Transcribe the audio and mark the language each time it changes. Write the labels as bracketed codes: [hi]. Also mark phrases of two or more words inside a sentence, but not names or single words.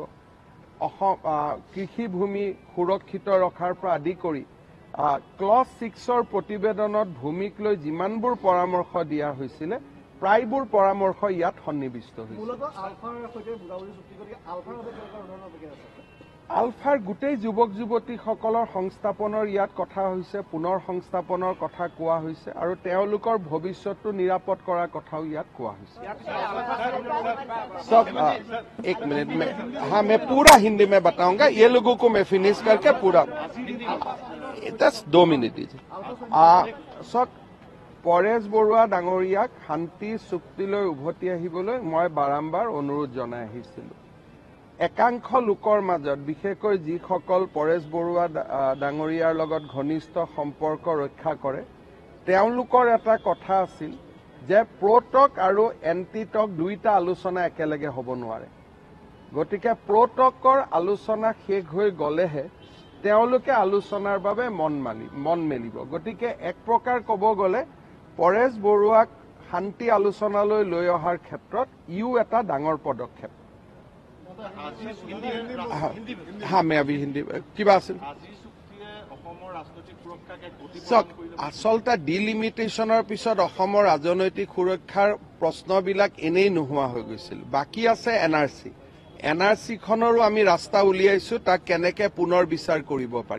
[as] কৃষিভূমি সুৰক্ষিত ৰখাৰ পৰা আদি কৰি ক্লজ 6ৰ প্ৰতিবেদনত ভূমিক লৈ যিমানবোৰ পৰামৰ্শ দিয়া হৈছিলে প্ৰায়বোৰ পৰামৰ্শ ইয়াত সন্নিৱিষ্ট হৈছে। আলফাৰ গোটেই যুৱক যুৱতীসকলৰ সংস্থাপনৰ ইয়াত কথা হৈছে, পুনৰ সংস্থাপনৰ কথা কোৱা হৈছে আৰু তেওঁলোকৰ ভৱিষ্যতটো নিৰাপদ কৰাৰ কথাও ইয়াত কোৱা হৈছে। [hi] एक मिनट में हाँ मैं पूरा हिंदी में बताऊंगा, ये लोगों को मैं फिनिश करके पूरा 2 मिनिट दीजिए। [as] পৰেশ বৰুৱা ডাঙৰীয়াক শান্তি চুক্তিলৈ উভতি আহিবলৈ মই বাৰম্বাৰ অনুৰোধ জনাই আহিছিলোঁ। একাংশ লোকৰ মাজত বিশেষকৈ যিসকল পৰেশ বৰুৱা ডাঙৰীয়াৰ লগত ঘনিষ্ঠ সম্পৰ্ক ৰক্ষা কৰে তেওঁলোকৰ এটা কথা আছিল যে প্ৰ'টক আৰু এণ্টিটক দুইটা আলোচনা একেলগে হ'ব নোৱাৰে। গতিকে প্ৰ'টকৰ আলোচনা শেষ হৈ গ'লেহে তেওঁলোকে আলোচনাৰ বাবে মন মেলিব। গতিকে এক প্ৰকাৰ ক'ব গ'লে পৰেশ বৰুৱাক শান্তি আলোচনালৈ লৈ অহাৰ ক্ষেত্ৰত ইও এটা ডাঙৰ পদক্ষেপ। [hi] हाँ मैं अभी हिंदी [as] किबा আছিল চাওক, আচলতে ডিলিমিটেশ্যনৰ পিছত অসমৰ ৰাজনৈতিক সুৰক্ষাৰ প্ৰশ্নবিলাক এনেই নোহোৱা হৈ গৈছিল। বাকী আছে এনআৰচি। এনআৰচিখনৰো আমি ৰাস্তা উলিয়াইছো, তাক কেনেকে পুনৰ বিচাৰ কৰিব পাৰি।